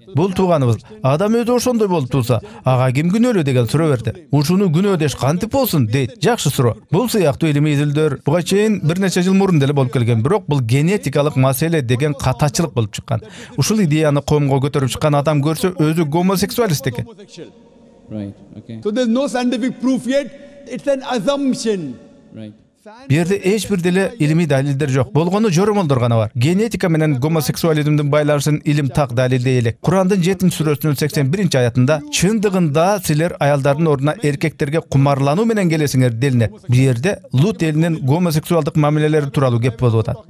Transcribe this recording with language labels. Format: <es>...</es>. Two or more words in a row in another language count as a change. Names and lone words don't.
<ky>Бул тууганыбыз адам өзү ошондой болуп турса, ага ким күнөөлүү деген суроо берди. Ушуну күнөө деш кантип болсун дейт. Жакшы суроо. Бул сыяктуу илимий изилдөөр буга чейин бир нече жыл мурун деле болуп келген, бирок бул генетикалык маселе деген катачылык болуп чыккан. Ушул идеяны коомго көтөрүп чыккан адам көрсө өзү гомосексуалист экен.</ky> <en>Right. Okay. So there's no scientific proof yet. It's an assumption. Right.</en> <ky>Берде эч бир деле илимий далилдер жок. Болгону жоромолдор гана бар. Генетика менен гомосексуализмдин байланышын илим так далилдей элек. Курандын 7-сүрөсүнүн 81-аятында чындыгында силер аялдардын ордуна эркектерге кумарлануу менен келесиңер делинет. Бу жерде Лут элинин гомосексуалдык мамилелери тууралуу кеп болуп атат.</ky>